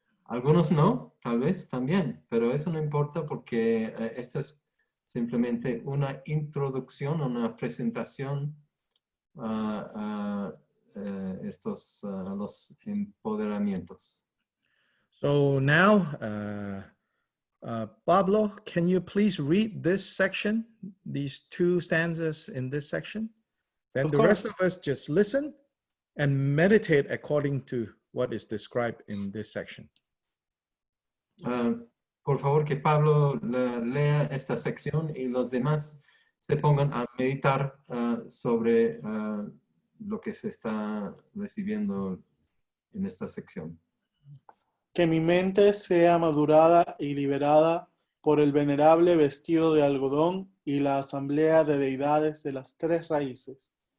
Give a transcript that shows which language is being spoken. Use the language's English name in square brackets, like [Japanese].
[Spanish] Algunos no, tal vez también, pero eso no importa porque esto es simplemente una introducción, una presentación a los empoderamientos. [English] So now, Pablo, can you please read this section, these 2 stanzas in this section? Then the rest of us just listen and meditate according to what is described in this section. [Spanish] Por favor, que Pablo lea esta sección y los demás se pongan a meditar sobre lo que se está recibiendo en esta sección. Que mi mente sea madurada y liberada por el venerable vestido de algodón y la asamblea de deidades de las 3 raíces.